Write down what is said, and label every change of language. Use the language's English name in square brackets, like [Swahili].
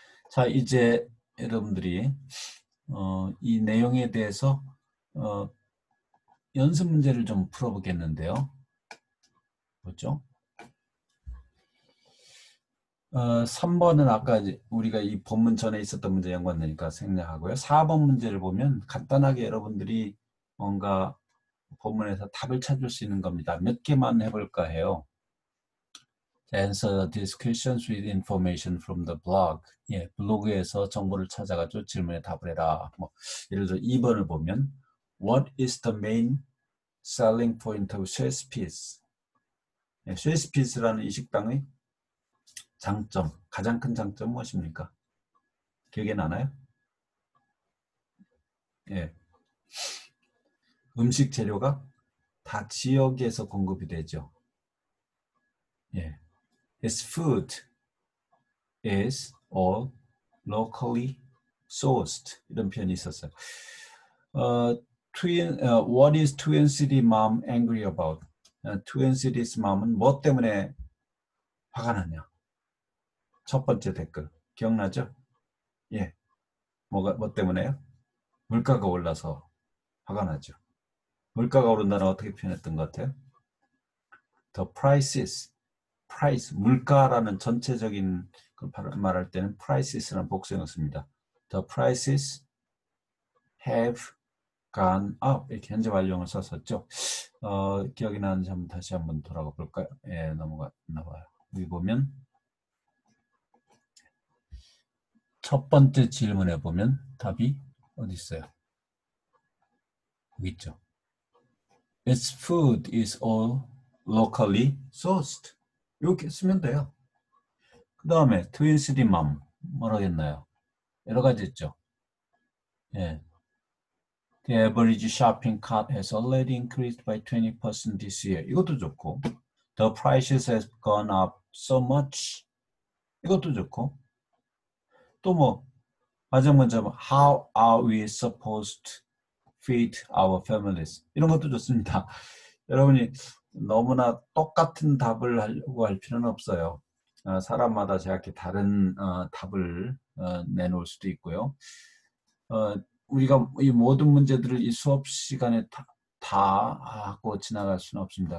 [Korean] 자, 이제 여러분들이 이 내용에 대해서 연습 문제를 좀 풀어보겠는데요. 그렇죠? 3번은 아까 우리가 이 본문 전에 있었던 문제 연관되니까 생략하고요. 4번 문제를 보면 간단하게 여러분들이 뭔가 본문에서 답을 찾을 수 있는 겁니다. 몇 개만 해볼까 해요. [English] Answer these questions with information from the blog. [Korean] 예, 블로그에서 정보를 찾아가지고 질문에 답을 해라. 예를 들어 2번을 보면 [English] What is the main selling point of Swiss? [Korean] 예, Swiss라는 이 식당의 장점, 가장 큰 장점 무엇입니까? 기억이 나나요? 예. 음식 재료가 다 지역에서 공급이 되죠. 예. [English] Its food is all locally sourced. [Korean] 이런 표현이 있었어요. [English] What is Twin City Mom angry about? [Korean] Twin City's mom은 뭐 때문에 화가 나냐? 첫 번째 댓글 기억나죠? 예, 뭐 때문에요? 물가가 올라서 화가 나죠. 물가가 오른다는 어떻게 표현했던 것 같아요? [English] The prices, price, [Korean] 물가라는 전체적인 걸 말할 때는 prices라는 복수형을 씁니다. [English] The prices have gone up [Korean] 이렇게 현재 완료형을 썼었죠. 기억이 나는지 한번 다시 한번 돌아가 볼까요? 예, 넘어가요. 여기 보면 첫 번째 질문에 보면 답이 어디 있어요? 여기 있죠. [English] Its food is all locally sourced. [Korean] 이렇게 쓰면 돼요. 그 다음에 트윈 시티 맘 뭐라고 했나요? 여러 가지 있죠. 예. [English] The average shopping cart has already increased by 20% this year. [Korean] 이것도 좋고. [English] The prices have gone up so much. [Korean] 이것도 좋고. 또 마지막 문제 [English] How are we supposed to feed our families? [Korean] 이런 것도 좋습니다. 여러분이 너무나 똑같은 답을 하려고 할 필요는 없어요. 사람마다 제각기 다른 답을 내놓을 수도 있고요. 우리가 이 모든 문제들을 이 수업 시간에 다 하고 지나갈 수는 없습니다.